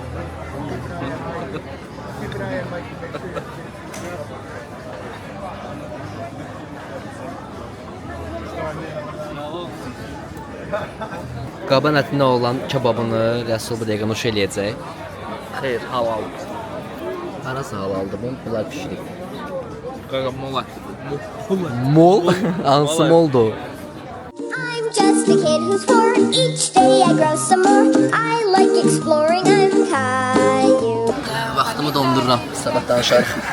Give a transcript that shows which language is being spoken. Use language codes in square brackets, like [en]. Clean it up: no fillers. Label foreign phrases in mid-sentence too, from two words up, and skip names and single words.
[az] Qaban ətinə olan kebabını Rəsul bu dəqiqə nuş eləyəcək. Xeyr, halal. Harası halaldır bu? Bunlar pişirik. Qaqa mol ətlidir. Mol? Hansı moldu? [en] I'm just a kid who's 4. Each day I grow some more. I like exploring. I'm Caillou. [az] Vaxtımı dondururam. Sabah danışarıq.